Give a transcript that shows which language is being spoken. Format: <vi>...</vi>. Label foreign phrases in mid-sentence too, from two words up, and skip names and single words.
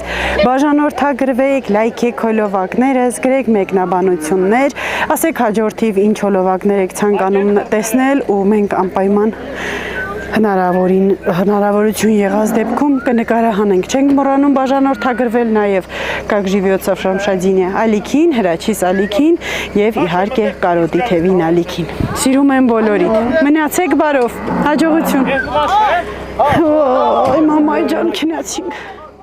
<hy>բաժանորդագրվեք, լայքեք հոլովակներս, գրեք մեկնաբանություններ, ասեք հաջորդիվ ինչ հոլովակներ եք ցանկանում տեսնել ու մենք անպայման հնարավորություն եղած դեպքում կնկարահանենք։ Չենք մոռանում բաժանորդագրվել նաև</hy> <ru>как живется в</ru> <hy>Շամշադինե ալիքին, Հրաչիս ալիքին եւ իհարկե Կարոտի թևին ալիքին։ Սիրում եմ բոլորիդ։ Մնացեք բարով։ Հաջողություն։ Ոյ, մամայ ջան, քնացինք։</hy>